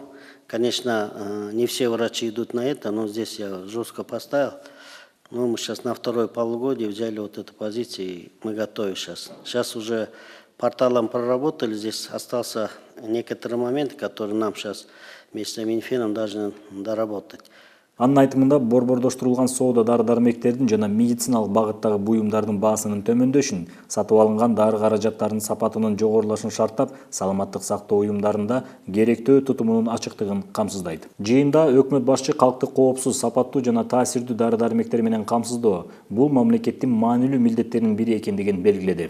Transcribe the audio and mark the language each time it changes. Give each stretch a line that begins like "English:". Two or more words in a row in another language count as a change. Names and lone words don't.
Russian: Конечно, не все врачи идут на это, но здесь я жестко поставил. Мы сейчас на второе полугодие взяли эту позицию, и мы готовы сейчас. Сейчас уже порталом проработали, здесь остался некоторые моменты, которые нам сейчас вместе с Минфином должны доработать.
Kyrgyz: Анын айтымында борбордоштурулган соода дары-дармектердин жана медициналык багыттагы буюмдардын баасынын төмөндөшүн, сатып алынган дары каражаттарынын сапатынын жогорулашын шарттап, саламаттык сактоо уюмдарында керектөө тутумунун ачыктыгын камсыздайт. Жыйында өкмөт башчы калкты коопсуз, сапаттуу жана таасирдүү дары-дармектер менен камсыздоо бул мамлекеттин маанилүү милдеттеринин бири экендигин белгиледи.